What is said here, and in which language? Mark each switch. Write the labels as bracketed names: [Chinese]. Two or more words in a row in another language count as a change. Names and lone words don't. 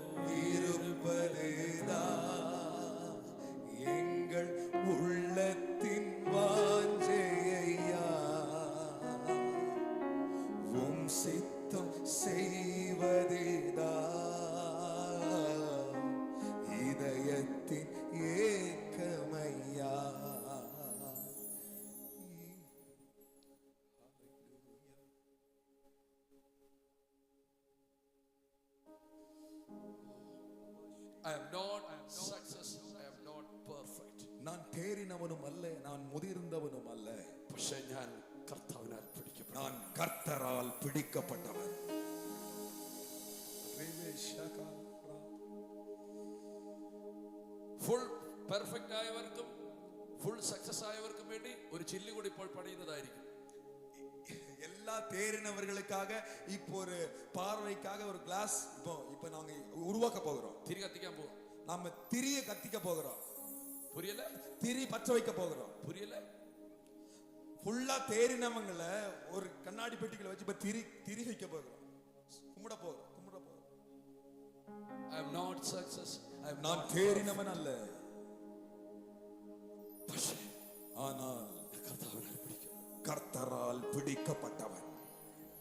[Tamil] இருப்பதுதான் எங்கள் உள்ளத்தின் வாஞ்சையா, உம் சித்தம் செய்வதுதான் இதயத்தின் ஏக்கமையா. [English] I am not success, I am not perfect. [Tamil] நான் தேறினவனும் அல்ல, நான் முதிர்ந்தவனும் அல்ல, [Malayalam] പക്ഷേ ഞാൻ കർത്താവിനാൽ പിടിക്കപ്പെട്ടു. [Tamil] நான் கர்த்தரால் பிடிக்கப்பட்டவன். [English] full perfect [Malayalam] ആയവർക്കും [English] full success [Malayalam] ആയവർക്കും വേണ്ടി ഒരു ചില്ല് കൂടി ഇപ്പോൾ പണിയുന്നതായിരിക്കും. [Tamil] எல்லா தேறினவர்களுக்காக இப்போ ஒரு பார்வைக்காக ஒரு கிளாஸ் இப்போ நாங்க உருவாக்க போகிறோம். [Malayalam] തിരി കത്തിക്കാൻ പോവാം. [Tamil] நாம திரிய கத்திக்க போகிறோம். புரியல? திரி பற்ற வைக்க போகிறோம். புரியல? ஃபுல்லா தேறினவங்கள ஒரு கண்ணாடி பெட்டிக்குள்ள வச்சு இப்ப திரி வைக்க போகிறோம். கும்பிட போகிறோம். [English] I am not success, I am [Tamil] நான் [English] not [Tamil] தேறினவன் அல்ல, [Malayalam] പക്ഷേ [Tamil] ஆனால் [Malayalam] കർത്താവിനാൽ പിടിക്കും. [Tamil] கர்த்தரால் பிடிக்கப்பட்டவன்.